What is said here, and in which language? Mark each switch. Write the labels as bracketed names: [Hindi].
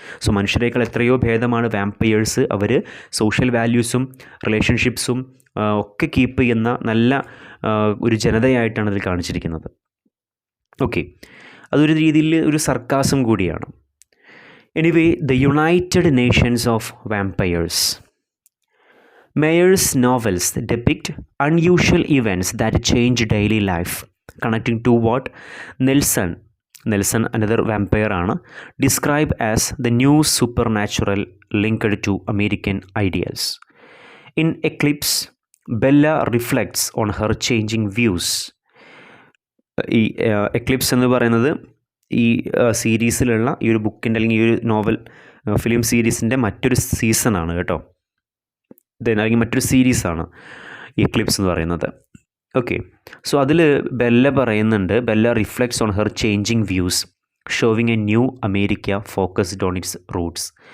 [Malayalam] So മനുഷ്യരേക്കാൾ എത്രയോ ഭേദമാണ് vampires. അവർ social വാല്യൂസും റിലേഷൻഷിപ്സും ഒക്കെ keep ചെയ്യുന്ന നല്ല ഒരു ജനതയായിട്ടാണ് അതിൽ കാണിച്ചിരിക്കുന്നത്. ഓക്കെ, അതൊരു രീതിയിൽ ഒരു സർക്കാസം കൂടിയാണ്. Anyway, [English] The United Nations of vampires. Mayer's novels depict unusual events that change daily life, connecting to what Nelson, another vampire [Malayalam] ആണ്, [English] describe as the new supernatural linked to American ideals. In Eclipse, Bella reflects on her changing views. [Malayalam] ഈ Eclipse എന്ന് പറയുന്നത് ഈ സീരീസിലുള്ള ഈ ഒരു ബുക്കിൻ്റെ അല്ലെങ്കിൽ ഈ ഒരു നോവൽ ഫിലിം സീരീസിൻ്റെ മറ്റൊരു സീസണാണ് കേട്ടോ. അല്ലെങ്കിൽ മറ്റൊരു സീരീസാണ് ഈ എക്ലിപ്സ് എന്ന് പറയുന്നത്. ഓക്കെ, സോ അതിൽ ബെല്ല പറയുന്നുണ്ട്, [English] Bella reflects on her changing views showing a new America focused on its roots.